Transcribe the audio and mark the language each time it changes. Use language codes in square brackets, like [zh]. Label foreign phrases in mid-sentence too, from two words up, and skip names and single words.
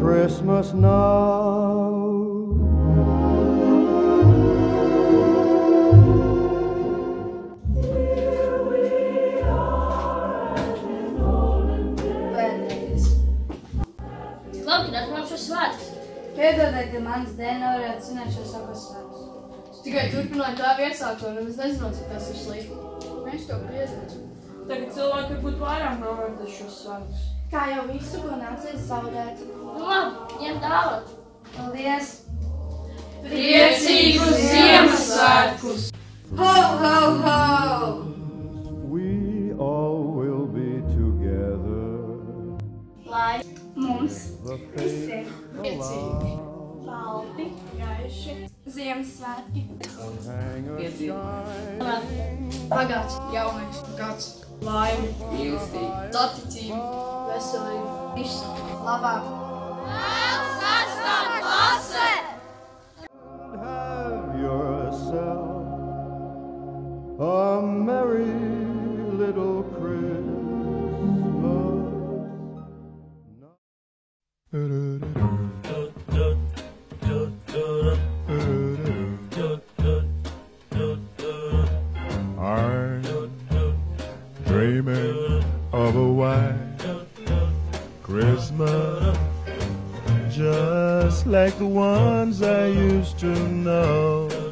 [en] Christmas now. [lv] Labi, kad mums šos svētkus. Piedodiet, ka manas dēļ nevarētu svinēt šos sakos svētkus. Es tikai turpināju tā iesākto, un es nezinu, cik tas ir slikti. Mēs to piedzīvojam. Tagad cilvēki varbūt vairāk novērtēs šos svētkus. Kā jau visu, ko nācies zaudēt. Nu labi, ņem dāvāt. Paldies! Priecīgus Ziemassvētkus! Ho, ho, ho! [en] We all will be together. [lv] Lai mums The visiem priecīgi, balti, gaiši Ziemassvētki. Pagāds, jaunais gads, laime, Mīlestība, saticība, veselība, viss labāk. [en] have yourself a merry little Christmas. I'm dreaming of a white Christmas, just like the ones I used to know,